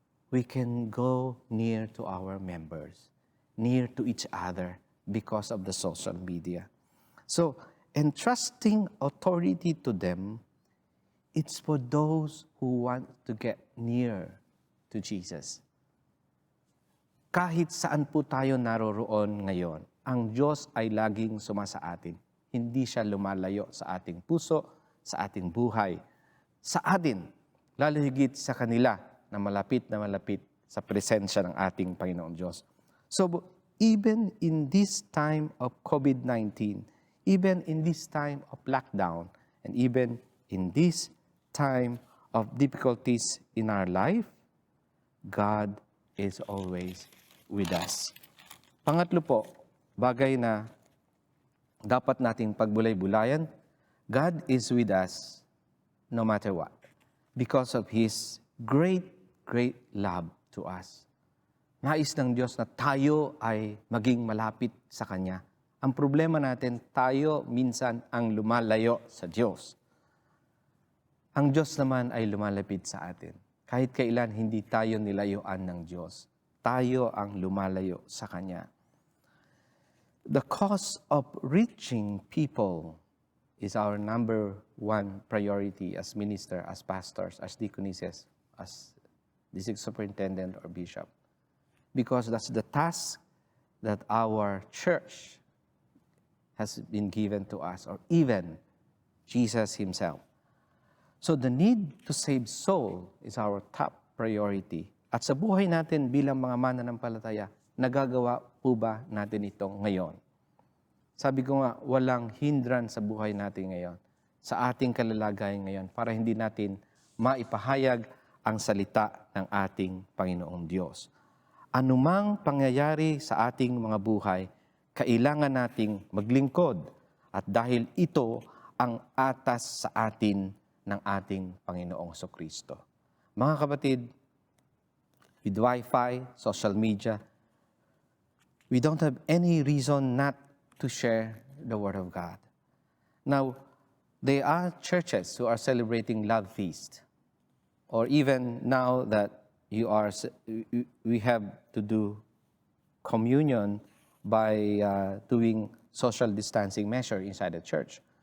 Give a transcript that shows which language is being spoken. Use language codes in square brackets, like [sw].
[en] We can go near to our members, near to each other because of the social media. So, entrusting authority to them, it's for those who want to get near to Jesus. [tl] Kahit saan po tayo naroroon ngayon, ang Diyos ay laging sumasa atin. Hindi siya lumalayo sa ating puso, sa ating buhay, sa atin, lalo higit sa kanila na malapit sa presensya ng ating Panginoong Diyos. [en] So, even in this time of COVID-19, even in this time of lockdown, and even in this time of difficulties in our life, God is always with us. Pangatlo po, bagay na dapat nating pagbulay-bulayan, God is with us no matter what because of His great, great love to us. [tl] Nais ng Diyos na tayo ay maging malapit sa Kanya. Ang problema natin, tayo minsan ang lumalayo sa Diyos. Ang Diyos naman ay lumalapit sa atin. Kahit kailan hindi tayo nilayuan ng Diyos. Tayo ang lumalayo sa Kanya. [en] The cause of reaching people is our number one priority as minister, as pastors, as deaconesses, as district superintendent or bishop. Because that's the task that our church has been given to us, or even Jesus Himself. So the need to save soul is our top priority. [tl] At sa buhay natin bilang mga mananampalataya, nagagawa po ba natin ito ngayon? Sabi ko nga, walang hindrance sa buhay natin ngayon, sa ating kalalagayan ngayon, para hindi natin maipahayag ang salita ng ating Panginoong Diyos. Anumang pangyayari sa ating mga buhay, kailangan nating maglingkod at dahil ito ang atas sa atin ng ating Panginoong Kristo. [en] Mga kapatid, with Wi-Fi, social media, we don't have any reason not to share the Word of God. Now, there are churches who are celebrating Love Feast, or even now that we have to do communion by doing social distancing measure inside the church.